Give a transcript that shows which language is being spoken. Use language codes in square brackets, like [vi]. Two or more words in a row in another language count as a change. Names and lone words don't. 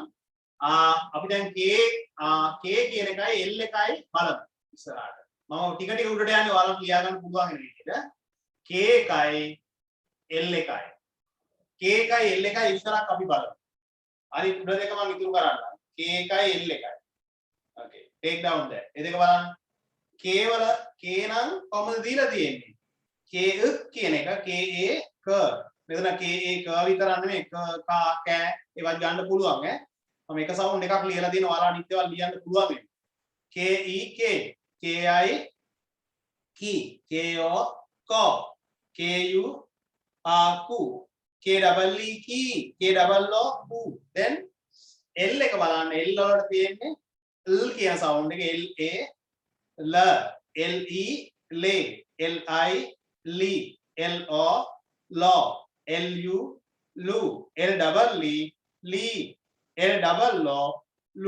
[si] අපි දැන් K කියන එකයි L එකයි බලමු ඉස්සරහට. මම ටික ටික උඩට යන්නේ ඔයාලට ලියා ගන්න පුළුවන් වෙන විදිහට. K එකයි L එකයි. K එකයි L එකයි ඉස්සරහක් අපි බලමු. හරි උඩ දෙක මම ඉතුරු කරන්නම්. K එකයි L එකයි. [en] Okay, take down that. [si] ඒ දෙක බලන්න. K වල K නම් කොහොමද දීලා තියෙන්නේ? K කියන එක KA ක මෙතන KA ක විතරක් නෙමෙයි ක කා කෑ ඒවත් ගන්න පුළුවන් ඈ මම එක සවුන්ඩ් එකක් ලියලා දිනවා ඔයාලා අනිත් ඒවා ලියන්න පුළුවන් වෙන්නේ KE K KI ki KO ko KU ku KEE ki KO ku then L එක බලන්න L වලට තියෙන්නේ L කියන සවුන්ඩ් එක L A L LE le LI li lo lo lu lu LEE li LO lu.